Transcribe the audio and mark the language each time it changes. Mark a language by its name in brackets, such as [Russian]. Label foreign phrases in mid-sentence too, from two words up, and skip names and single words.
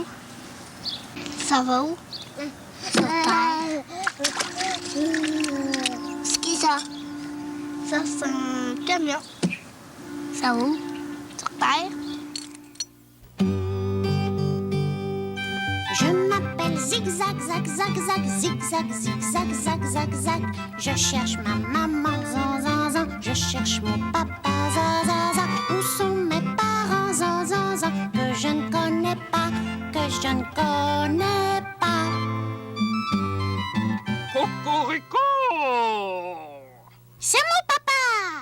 [French] Ça va où? Sur terre. C'est qui ça? Ça, c'est un camion. Ça va où? Sur terre. Je m'appelle Zigzag, Zag, Zag, Zag, Zigzag, Zigzag, Zag, Zag, Zag. Je cherche ma maman, zan, zan, zan. Je cherche mon papa, zan, zan, zan. Où sont mes parents, zan, zan, zan. Que je ne connais pas, que je ne connais pas. Cocorico! C'est mon papa!